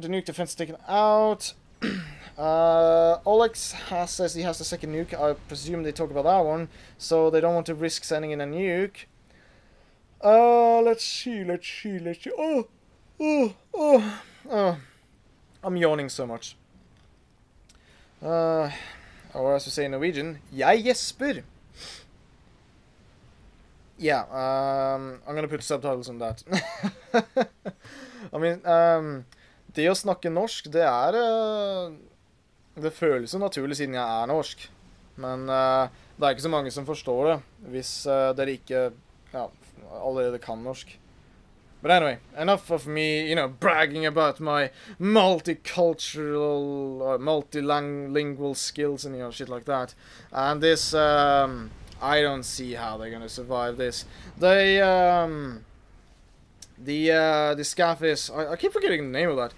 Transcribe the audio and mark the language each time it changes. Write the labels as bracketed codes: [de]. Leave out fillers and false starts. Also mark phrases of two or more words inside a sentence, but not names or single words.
[en] The nuke defense is taken out. Aulex says he has the second nuke. I presume they talk about that one, so they don't want to risk sending in a nuke. Let's see. Oh. I'm yawning so much. Or as we say in Norwegian, [no] jeg gjesper. [en] Yeah, I'm gonna put subtitles on that. I mean, [no] det å snakke norsk, det det føles så naturlig siden jeg norsk. Men det ikke så mange som forstår det, hvis dere ikke allerede kan norsk. [en] But anyway, enough of me, you know, bragging about my multicultural or multilingual skills and, you know, shit like that. And this, I don't see how they're gonna survive this. They, the scaff is, I keep forgetting the name of that.